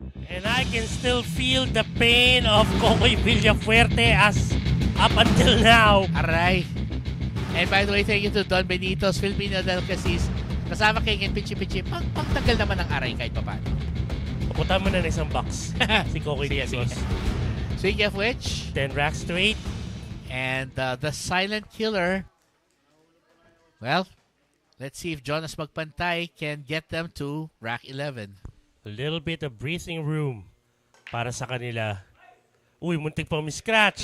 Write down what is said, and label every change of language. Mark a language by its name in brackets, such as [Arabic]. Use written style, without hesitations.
[English] And I can still feel the pain of Kokoy Villafuerte as up until now. [Filipino] Aray. [English] And by the way, thank you to Don Benito's Filipino Delicacies. [Filipino] Kasama kay Pichi-Pichi. Pagtagal naman ng aray kahit pa paano. Pupunta mo na ng isang box. Si Kokoy Villafuerte. [English] Speaking of which, 10 racks to 8. and the silent killer, well, let's see if Jonas Magpantay can get them to rack 11. A little bit of breathing room [Filipino] para sa kanila. Uy, muntik pang miscratch.